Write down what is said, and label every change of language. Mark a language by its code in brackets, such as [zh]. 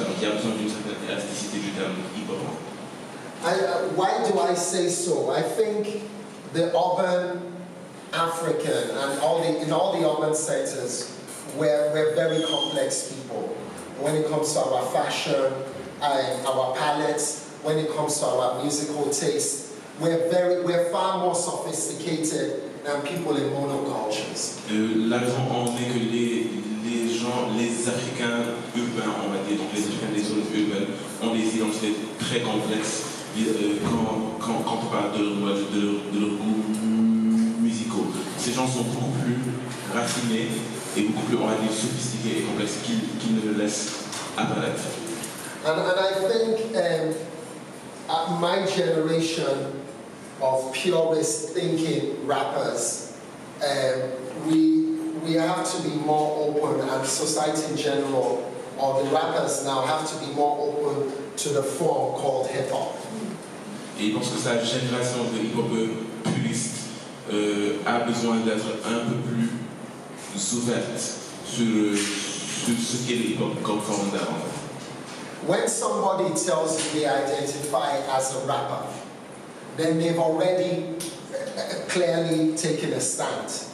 [fr] Donc il y a besoin d'une certaine élasticité du terme hip-hop. [en] Why do I say so? I think the urban African and in all the urban sectors, we're very complex people. When it comes to our fashion, our palettes, when it comes to our musical taste, we're far more sophisticated than people in monocultures. [fr] La raison en est que les Africains urbains, on va dire, donc les Africains des zones urbaines, ont des identités très complexes quand on parle de leurs goûts musicaux. Ces gens sont beaucoup plus raffinés et beaucoup plus, on va dire, sophistiqués et complexes qu'ils ne le laissent apparaître. [en] And I think my generation of purist thinking rappers, we have to be more open, and society in general, or the rappers now have to be more open to the form called hip-hop. [fr] Et il pense que sa génération de hip-hop puriste a besoin d'être un peu plus ouverte sur ce qu'est le hip-hop comme forme d'art. [en] When somebody tells you they identify as a rapper, then they've already clearly taken a stand.